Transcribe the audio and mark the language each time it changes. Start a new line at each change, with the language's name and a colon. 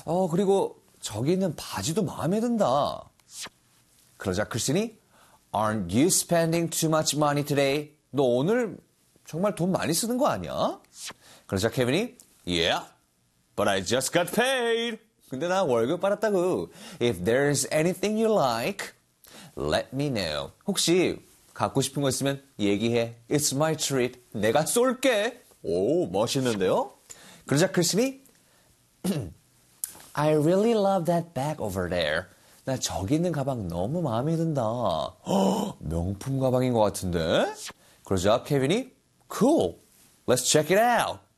Korean: 그리고 저기 있는 바지도 마음에 든다. 그러자 크리스티니,
English: Aren't you spending too much money today?
Korean: 너 오늘 정말 돈 많이 쓰는 거 아니야? 그러자 케빈이,
English: Yeah, but I just got paid.
Korean: 근데 나 월급 받았다고.
English: If there's anything you like, let me know.
Korean: 혹시 갖고 싶은 거 있으면 얘기해.
English: It's my treat.
Korean: 내가 쏠게. 오, 멋있는데요? 그러자 크리스티니,
English: I really love that bag over there.
Korean: 나 저기 있는 가방 너무 마음에 든다. 명품 가방인 것 같은데? 그러자 케빈이,
English: Cool. Let's check it out.